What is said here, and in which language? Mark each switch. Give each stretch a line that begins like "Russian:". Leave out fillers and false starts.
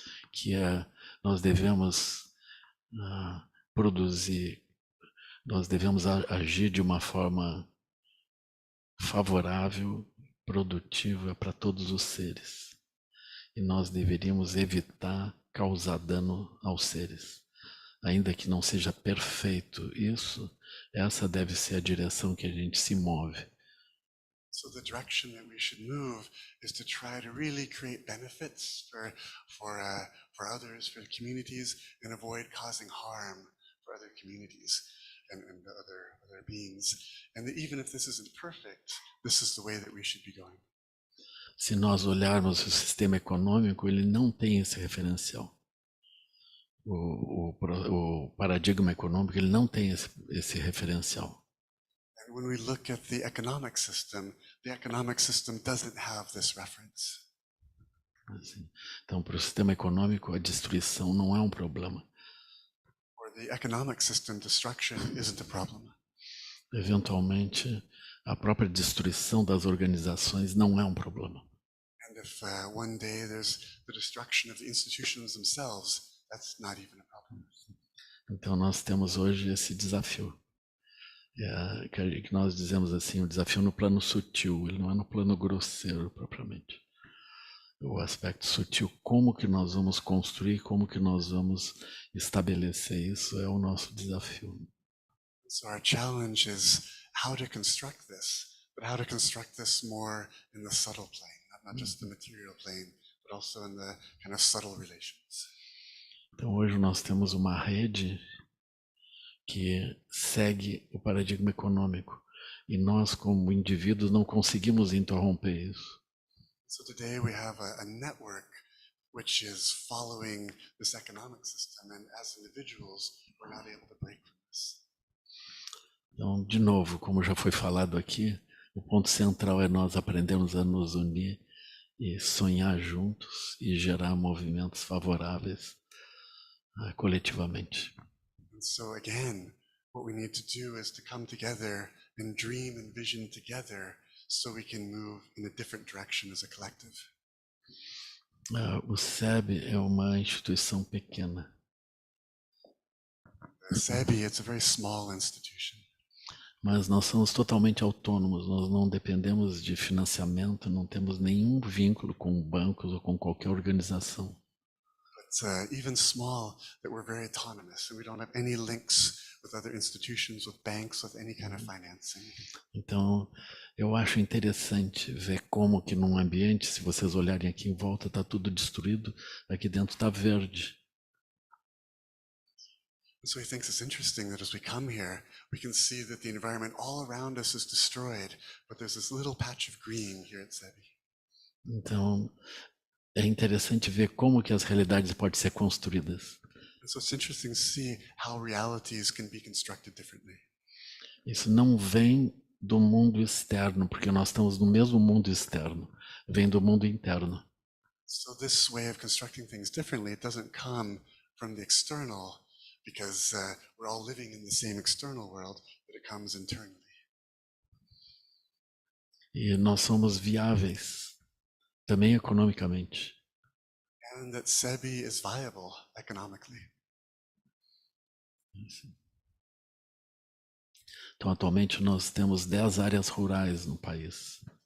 Portuguese: Que nós devemos produzir, nós devemos agir de uma forma favorável, produtiva para todos os seres. E nós deveríamos evitar causar dano aos seres. Ainda que não seja perfeito isso, essa deve ser a direção que a gente se move.
English: So the direction that we should move is to try to really create benefits for others, for the communities, and avoid causing harm for other communities and other beings. And that even if this isn't perfect, this is the way that we should be going.
Portuguese: Se nós olharmos o sistema econômico, ele não tem esse referencial. O paradigma econômico, ele não tem esse referencial.
English: And when we look at the economic system doesn't have this reference.
Portuguese: Assim, então, para o sistema econômico, a destruição não é um problema.
English: For the economic system, destruction isn't a problem.
Portuguese: Eventualmente, a própria destruição das organizações não é um problema.
English: And if one day there's the destruction of the institutions themselves, that's not even a problem.
Portuguese: Então, nós temos hoje esse desafio. Que nós dizemos assim, o desafio no plano sutil, ele não é no plano grosseiro propriamente. O aspecto sutil, como que nós vamos construir, como que nós vamos estabelecer isso, é o nosso desafio.
English: So our challenge is how to construct this, but how to construct this more in the subtle plane, not just the material plane, but also in the kind of subtle relations.
Portuguese: Então hoje nós temos uma rede que segue o paradigma econômico, E nós, como indivíduos, não conseguimos interromper isso.
English: So today we have a network which is following this economic system, and as individuals, we're not able to break from this.
Portuguese: Então, de novo, como já foi falado aqui, o ponto central é nós aprendermos a nos unir e sonhar juntos e gerar movimentos favoráveis coletivamente.
English: And so again, what we need to do is to come together and dream and vision together so we can move in a different direction as a collective.
Portuguese: O SEB é uma instituição pequena.
English: SEBI, it's a very small institution.
Portuguese: Mas nós somos totalmente autônomos, nós não dependemos de financiamento, não temos nenhum vínculo com bancos ou com qualquer organização.
English: But even small, that we're very autonomous and we don't have any links with other institutions, with banks, with any kind of financing.
Portuguese: Então, eu acho interessante ver como que num ambiente, se vocês olharem aqui em volta, está tudo destruído, aqui dentro está verde.
English: So he thinks it's interesting that as we come here, we can see that the environment all around us is destroyed, but there's this little patch of green here at SEBI.
Portuguese: Então, é interessante ver como que as realidades podem ser construídas.
English: And so it's interesting to see how realities can be constructed differently.
Portuguese: Isso não vem do mundo externo, porque nós estamos no mesmo mundo externo, vem do mundo interno.
English: So this way of constructing things differently, it doesn't come from the external, because we're all living in the same external world, but it comes internally.
Portuguese: E nós somos viáveis, também economicamente.
English: And that SEBI is viable economically.
Portuguese: Então, atualmente, nós temos 10 áreas rurais no país.